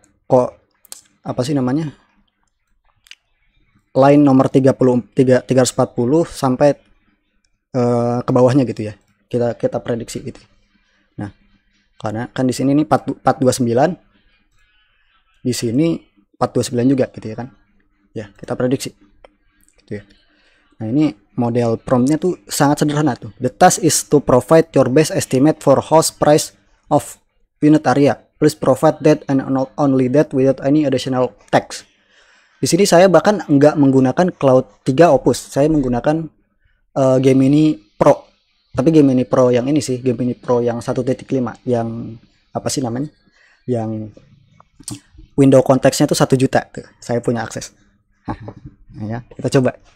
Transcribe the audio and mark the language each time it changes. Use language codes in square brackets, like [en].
[id] Kok apa sih namanya? Line nomor 340 sampai ke bawahnya gitu ya. Kita prediksi gitu. Nah, karena kan di sini nih 429, di sini 429 juga gitu ya kan. Ya, kita prediksi. Gitu ya. Nah, ini model promptnya tuh sangat sederhana tuh. [en] The task is to provide your best estimate for house price of unit area. Please provide that and not only that without any additional text. [id] Di sini saya bahkan nggak menggunakan Cloud 3 Opus. Saya menggunakan Gemini Pro. Tapi Gemini Pro yang ini sih, Gemini Pro yang 1.5 yang apa sih namanya? Yang window konteksnya tuh 1 juta tuh. Saya punya akses. Nah, ya, kita coba.